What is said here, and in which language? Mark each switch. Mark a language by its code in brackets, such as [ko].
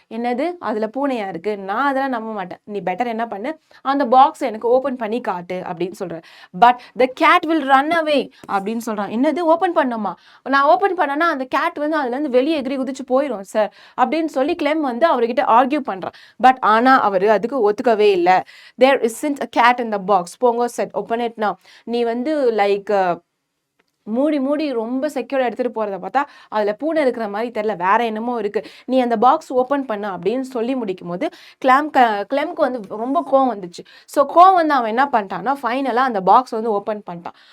[ta] என்னது, அதில் பூனையா இருக்கு, நான் அதெல்லாம் நம்ப மாட்டேன், நீ பெட்டர் என்ன பண்ணு, அந்த பாக்ஸ் எனக்கு ஓப்பன் பண்ணி காட்டு அப்படின்னு சொல்கிறேன். [en] but the cat will run away [ta] அப்படின்னு சொல்கிறான். என்னது, ஓப்பன் பண்ணுமா, நான் ஓப்பன் பண்ணேன்னா அந்த கேட் வந்து அதுலேருந்து வெளியே எகிரி குதிச்சு போயிடும் சார் அப்படின்னு சொல்லி கிளெம் வந்து அவர்கிட்ட ஆர்கியூ பண்ணுறான். பட் ஆனால் அவர் அதுக்கு ஒத்துக்கவே இல்லை. [en] There isn't a cat in the box, போங்கோ செட், open it now. [ta] நீ வந்து லைக் மூடி ரொம்ப செக்யூர்டாக எடுத்துகிட்டு போகிறத பார்த்தா அதில் பூனை இருக்கிற மாதிரி தெரில, வேற என்னமோ இருக்குது, நீ அந்த பாக்ஸ் ஓப்பன் பண்ண அப்படின்னு சொல்லி முடிக்கும் போது கிளெம்க்கு வந்து ரொம்ப கோவம் வந்துச்சு. ஸோ கோவம் வந்து அவன் என்ன பண்ணிட்டான்னா ஃபைனலாக அந்த பாக்ஸ் வந்து ஓப்பன் பண்ணிட்டான்.